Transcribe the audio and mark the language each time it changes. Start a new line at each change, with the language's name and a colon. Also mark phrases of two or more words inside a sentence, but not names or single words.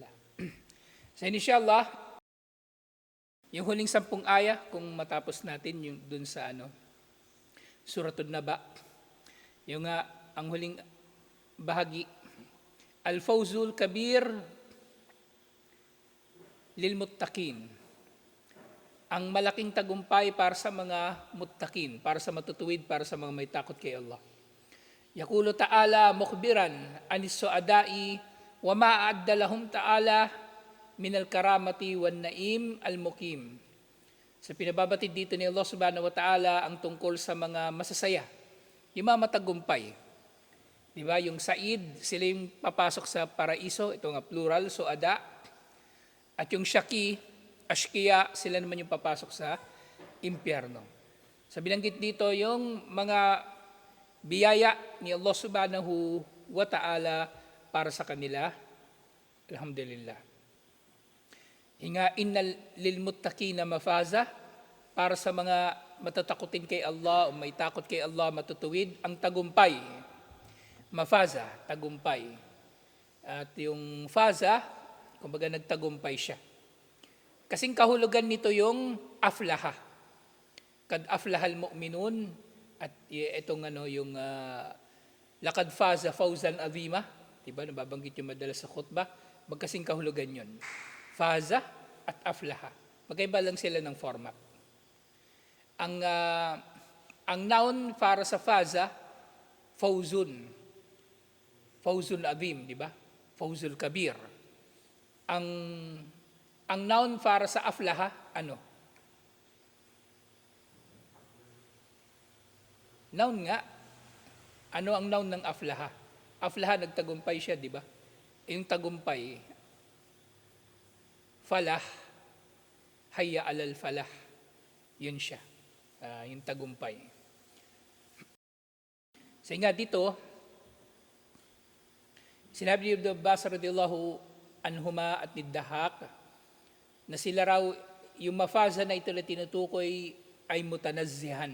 Filipino: So inshallah, yung huling 10 aya, kung matapos natin yung dun sa Suratul Naba, yung ang huling bahagi,
Arabic: الفوز الكبير للمتقين.
Filipino: Ang malaking tagumpay para sa mga muttaqin, para sa matutuwid, para sa mga may takot kay Allah.
Arabic: يقول تعالى مخبرا عن السعداء وما أعد لهم تعالى من الكرامة والنعيم المقيم.
Filipino: Sa pinababatid dito ni Allah
Arabic: سبحانه وتعالى
Filipino: ang tungkol sa mga masasaya, yung mga matagumpay. Diba? Yung Said, sila yung papasok sa paraiso, ito nga plural, su'ada. At yung Shaki, Ashkiya, sila naman yung papasok sa impyerno. Sa binanggit dito, yung mga biyaya ni Allah
Arabic: سبحانه وتعالى
Filipino: para sa kanila, alhamdulillah.
Arabic: إن للمتقين مفازا,
Filipino: para sa mga matatakutin kay Allah o may takot kay Allah, matutuwid, ang tagumpay. Mafaza, tagumpay. At yung faza, kumbaga nagtagumpay siya. Kasing kahulugan nito yung aflaha.
Arabic: قد أفلح المؤمنون,
Filipino: at itong yung
Arabic: لقد فاز فوزا عظيما,
Filipino: diba, nababanggit yung madalas sa khutbah, magkasing kahulugan yun. Faza at aflaha. Magkaiba lang sila ng format. Ang noun para sa faza, fawzun.
Arabic: الفوز العظيم,
Filipino: di ba?
Arabic: الفوز الكبير.
Filipino: Ang Ang noun para sa aflaha, ano? Noun nga. Ano ang noun ng aflaha? Aflaha, nagtagumpay siya, di ba? Yung tagumpay,
Arabic: فلاح، حي على الفلاح.
Filipino: Yun siya. Yung tagumpay. So nga dito, sinabi ni Ibn Abbas
Arabic: رضي الله عنهما
Filipino: at nidahak na sila raw, yung mafaza na ito na tinutukoy ay mutanazzihan.